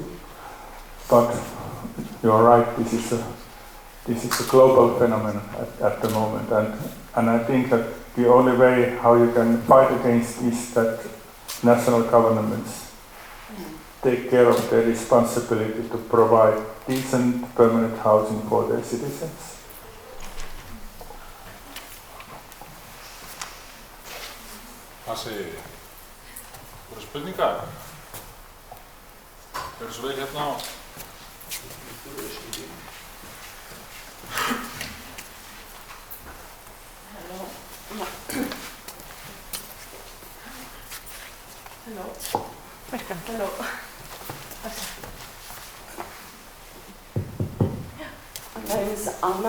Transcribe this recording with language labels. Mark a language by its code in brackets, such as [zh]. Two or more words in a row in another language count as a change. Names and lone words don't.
[en] But you are right, this is a global phenomenon at the moment, and I think that the only way how you can fight against is that national governments take care of their responsibility to provide decent permanent housing for their citizens. [is] Pasi, voru spurningar? Gjörðu svo vel hérna á. [en] Hello. My name is Anna.